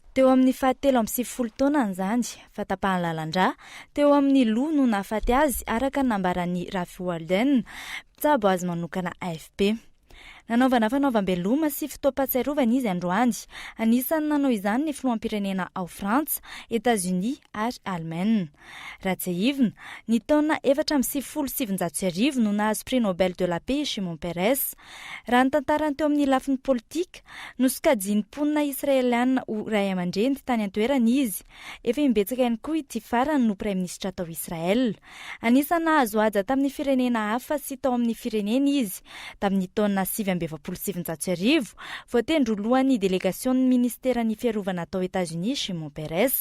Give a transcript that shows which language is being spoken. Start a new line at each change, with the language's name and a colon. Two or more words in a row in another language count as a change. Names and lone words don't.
Malagasy: Teo amin'ny 17 taonany zany fatapahany lalandra teo amin'ny loha no nahafaty azy araka nambaran'ny Rafi Walden mpitsabo azy manokana AFP. nanaovana fanaovam-beloma sy fotoam-pahatsiarovana izy androany. Anisany nanao izany ny filoam-pirenena ao Frantsa, Etats-Unis ary Allemagne. Rahatsiahivina, ny taona 470 no nahazo
French: prix Nobel de la paix
Malagasy: Shimon Peres. Raha ny tantarany teo amin'ny lafiny politika, nosokajiny mponina israeliana ho ray aman-dreny tany an-toerana izy. Efa imbetsaka ihany koa ity farany no praiminisitra tao Israel. Anisany nahazo aja tamin'ny firenena hafa sy tao amin'ny firenena izy. Tamin'ny taona 727 voatendry lohan'ny delegasion'ny ministeran'ny fiarovana tao Etats-Unis Shimon Peres.